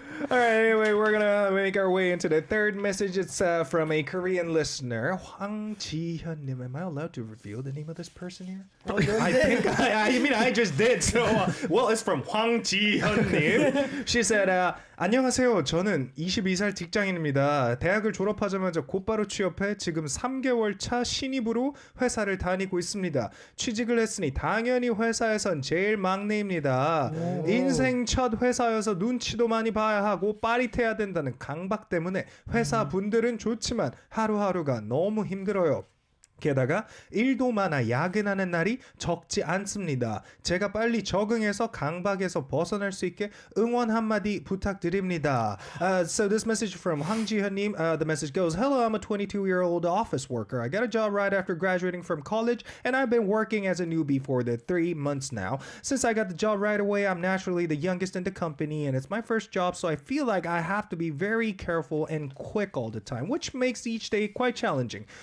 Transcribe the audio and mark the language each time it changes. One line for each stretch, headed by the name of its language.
English: All right, anyway, we're going to make our way into the third message. It's from a Korean listener, Hwang Ji-hyun-nim. Am I allowed to reveal the name of this person here? I think I just did. So, well, it's from Hwang Ji-hyun-nim. She said,
Korean: 안녕하세요. 저는 22살 직장인입니다. 대학을 졸업하자마자 곧바로 취업해 지금 3개월 차 신입으로 회사를 다니고 있습니다. 취직을 했으니 당연히 회사에선 제일 막내입니다. 인생 첫 회사여서 눈치도 많이 봐야 하고 빠릿해야 된다는 강박 때문에 회사 분들은 좋지만 하루하루가 너무 힘들어요. 게다가 일도 많아 야근하는 날이 적지 않습니다. 제가 빨리 적응해서 강박에서 벗어날 수 있게 응원 한마디 부탁드립니다.
English: So this message from Hwang Ji-hyun-님, the message goes, Hello, I'm a 22-year-old office worker. I got a job right after graduating from college, and I've been working as a newbie for the 3 months now. Since I got the job right away, I'm naturally the youngest in the company, and it's my first job, so I feel like I have to be very careful and quick all the time, which makes each day quite challenging.